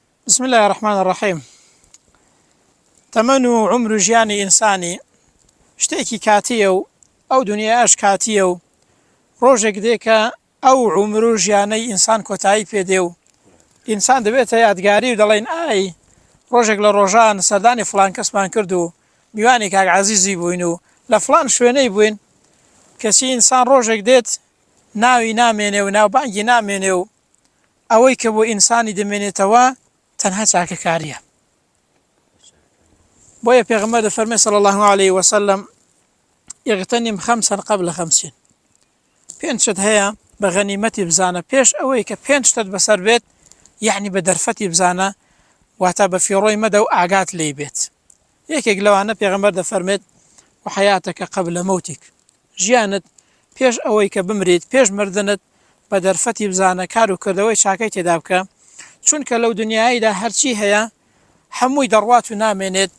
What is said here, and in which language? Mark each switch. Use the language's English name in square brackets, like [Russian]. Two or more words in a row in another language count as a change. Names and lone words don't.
[Arabic] بسم الله الرحمن الرحيم. [Central Kurdish] تەمەن و عمر و ژیانی ئینسانی شتێکی کاتیە و ئەو دنیاش کاتیە و ڕۆژێک دێکە ئەو عمر و ژیانەی ئینسان کۆتایی پێدێ و ئینسان دەبێتە یادگاری و دەڵێن ئای ڕۆژێک لە ڕۆژان سەردانی فلان کەسمان کرد و میوانی کاک عەزیزی بووین و لە فلان شوێنەی بووین. کەسی ئینسان ڕۆژێک دێت ناوی نامێنێ و ناوبانگی نامێنێ و ئەوەی کە بۆ ئینسانی دەمێنێتەوە تەنها چاکەکاریە. بۆیە پێغەمبەر دەفەرمێ [Arabic] صلی الله عليه وسلم اغتنم خمسا قبل خمسين. [Central Kurdish] پێنج شت هەیە بە غەنیمەتی بزانە پێش ئەوەی کە پێنج شتت بەسەر بێت، یعنی بە دەرفەتی بزانە واتە بە فیڕۆی مەدە و ئاگات لێی بێت. یەکێک لەوانە پێغەمبەر دەفەرمێت [Arabic] وحەیاتەکە قبل مەوتیک، [Central Kurdish] ژیانت پێش ئەوەی کە بمرێت، پێش مردنت بە دەرفەتی بزانە، کار و کردەوەی چاکەی تێدا بکە، چونکە لەو دنیاییدا هەرچی هەیە هەمووی دەڕوات و نامێنێت.